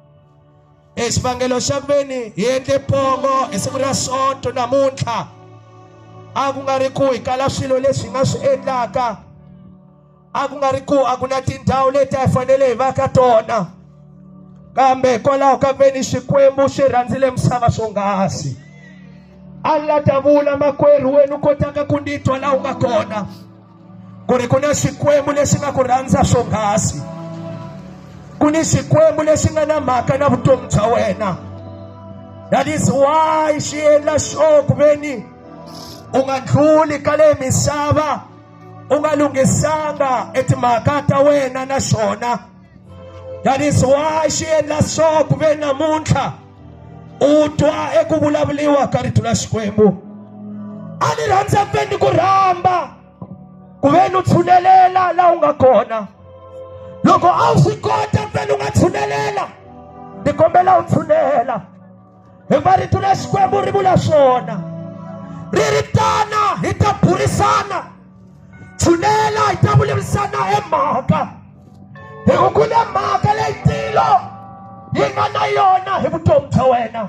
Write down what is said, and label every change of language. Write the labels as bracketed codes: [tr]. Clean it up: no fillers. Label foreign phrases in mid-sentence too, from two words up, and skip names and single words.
[ts] Xivangelo xa ku ve ni hi endle pongo hi siku ra sonto namuntlha a ku nga ri ku hi kala swilo leswi hi nga swi endlaka, a ku nga ri ku a ku na tindhawu leti a hi fanele hi va ka tona, kambe hikwalaho ka ku ve ni Xikwembu xi rhandzile misava swonghasi. A ni la ta vula makwerhu wenu kotaka ku ni twa laha u nga kona ku ri ku na Xikwembu lexi nga ku rhandza swonghasi, ku ni Xikwembu lexi nga na mhaka na vutomi bya wena. [en] That is why [ts] xi endla sure ku ve ni u nga ndluli ka le misava u nga lunghisanga etimhaka ta wena na xona. [en] That is why [ts] xi endla sure ku ve namuntlha u twa eku vulavuliwa ka rito la Xikwembu. A ni rhandza ku ve ni ku rhamba ku ve ni u tshunelela laha u nga kona. Loko a wu swi kota ku ve ni u nga tshunelela, ni kombela u tshunelela hikuva rito la Xikwembu ri vula swona, ri ri tana hi ta burisana, tshunela hi ta vulavurisana mhaka, hi ku ku na mhaka leyitilo yi nga na yona hi vutomi bya wena.